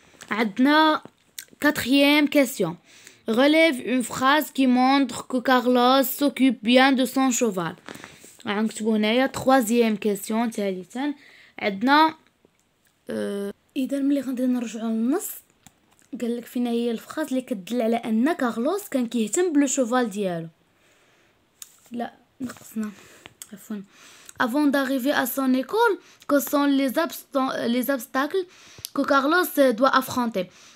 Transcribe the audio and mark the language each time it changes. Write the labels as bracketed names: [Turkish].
[Arabic] عندنا [French] quatrième question. relève une phrase qui montre que Carlos s'occupe bien de son cheval. [Arabic] غنكتبوا هنايا [French] troisième question [Arabic] ثالثا. عندنا اذا ملي غادي نرجعوا للنص قال لك فينا هي الفراز اللي كتدل على ان كارلوس كان كيهتم بلو شوفال ديالو. لا نقصنا عفوا. [French] avant d'arriver à son école, que sont les obstacles que Carlos doit affronter.